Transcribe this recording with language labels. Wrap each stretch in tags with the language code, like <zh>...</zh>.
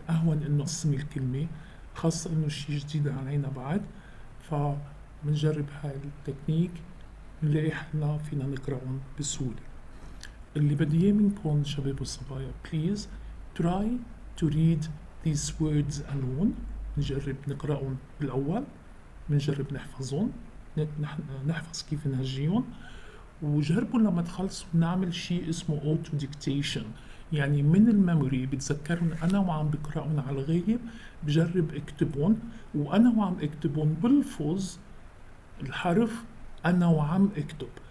<ar>أهون إنه نقسم الكلمة، خاصة إنه شيء جديد علينا بعد، فبنجرب هاي التكنيك نلاقي حلنا فينا نقرأهم بسهولة. اللي بدي إياه منكم شباب والصبايا،</ar> <en>please try to read these words alone.</en> <ar>نجرب نقرأهم بالأول، بنجرب نحفظهم، نحفظ كيف نهجيهم، وجربوا لما تخلصوا نعمل شيء اسمه</ar> <en>auto dictation.</en> <ar>يعني من الميموري بتذكرهم أنا وعم بقرأهم على الغيب، بجرب اكتبهم، وأنا وعم اكتبهم بلفظ الحرف أنا وعم اكتب.</ar>